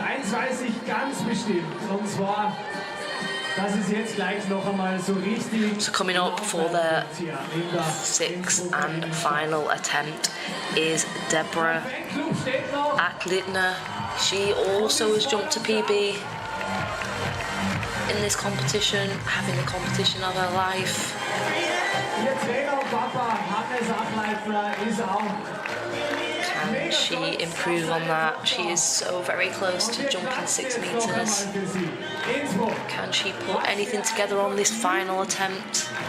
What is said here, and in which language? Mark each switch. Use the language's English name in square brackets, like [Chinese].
[German] Weiß ich ganz bestimmt, und zwar, dass es jetzt gleich noch einmal so richtig. [English] So coming up for their 6th and final attempt is Deborah Aklitner. She also has jumped to PB. in this competition, having the competition of her life. [German] Ihr Trainer und Papa, Hannes Achleitner, ist auch. [English] Can she improve on that? She is so very close to jumping 6 meters. Can she put anything together on this final attempt?